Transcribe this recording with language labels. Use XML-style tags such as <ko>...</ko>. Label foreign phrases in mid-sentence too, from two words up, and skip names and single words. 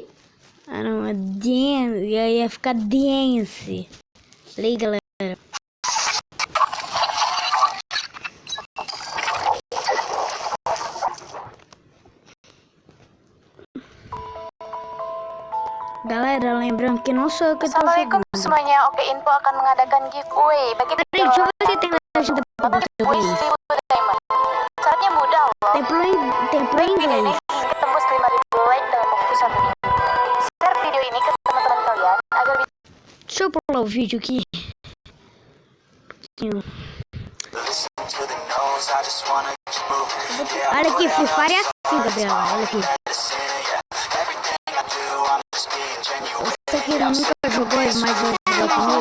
<pt>Ah, não, é dance. E aí ia ficar dance. Aí, galera. Galera, lembrando que não sou eu que tô</pt> <id>Assalamualaikum</id> <pt>jogando.</pt> <id>semuanya. Oke Info akan mengadakan giveaway bagi</id> <pt>Peraí, deixa eu ver se tem legenda pra português.</pt> <id>1000 diamond. Syaratnya mudah loh.</id> <pt>Tem pro</pt> <id>Video ini</id> <pt>inglês.</pt> <id>ingin tembus 5000 like dalam waktu 1 minggu. Share video ini ke teman-teman kalian agar</id> <pt>Deixa eu pular o vídeo aqui. sonho. Olha aqui, Free Fire é assim, Gabriela. Olha aqui. Você que nunca jogou, mas eu joguei comigo.</pt>